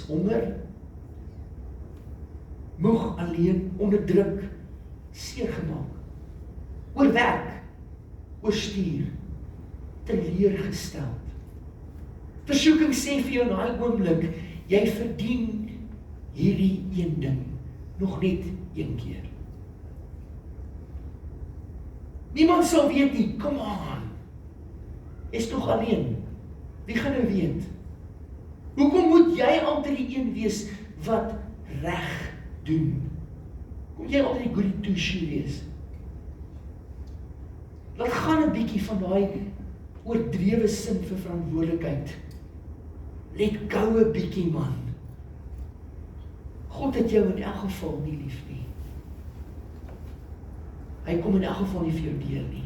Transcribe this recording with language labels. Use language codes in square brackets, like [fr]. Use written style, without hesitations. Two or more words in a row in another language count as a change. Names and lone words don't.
[af] Honger, moeg, alleen, onderdruk, seergemaak, oorwerk, oorstuur, teleurgesteld. Versoeking sê vir jou in daai oomblik, jy verdien hierdie een ding, nog net een keer. Niemand sal weet nie, [en] come on, [af] is nog alleen. Wie gaan nou weet? Hoekom moet jy altyd die een wees wat reg doen? Kom jy altyd die [en] goody two-shoe [af] wees? Laat gaan 'n bietjie van daai oordrewe sin vir verantwoordelikheid. [en] Let go [af] 'n bietjie, man. God het jou in elk geval nie lief nie. Hy kom in elk geval nie vir jou deur nie.